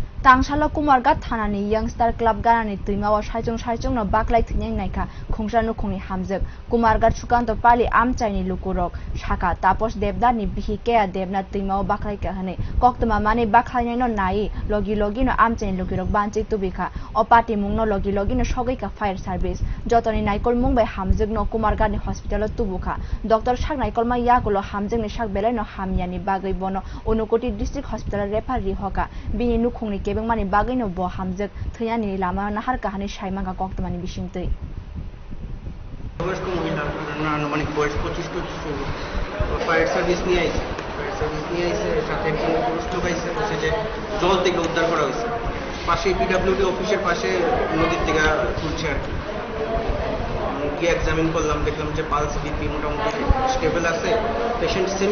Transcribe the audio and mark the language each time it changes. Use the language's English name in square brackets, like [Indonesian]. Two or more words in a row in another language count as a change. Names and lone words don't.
[Kok Borok] Tangshala Kumargat Thanani Youngster Club Ganani Tuimawa Saijong no Baklai Thnyang Naika Khungsra Nukhungni Hamjak Kumargat Sukanto Pali Amchaini Lukurok Shaka Tapos Devdani Bihikea Devna Tuimawa Baklai Kahane Koktama Mani Baklai no Nai Logi no Amchaini Lukirok Banchi Tubika Opati Mungno Logi no Shogika Fire Service Jotoni Naikol Mumbai Hamjak no Kumargat ni Hospital Tubuka Dr. Shak Naikol Ma Yakulo Hamjak ni Shak Belai no Hamyani Bagai Bono Unukoti District Hospital Repari Hoka Bini Nukhungni Kebeng mani bagay no bo hamjak thayani lama nahar kahani shaima ka koktamani bishingtei [Bangla] বয়স্ক মহিলা আনুমানিক বয়স 25-24 ফায়ার সার্ভিস নিয়ে আইছে সাথে একজন পুরুষ লোক আইছে বলছে যে জল থেকে উদ্ধার করা হয়েছে পাশে পিডব্লিউডি অফিসের পাশে নদীর থেকে তুলছে আর কি গিয়ে এক্সামিন করলাম দেখলাম যে পালস বিপি মোটামুটি স্টেবল আছে পেশেন্ট সেমি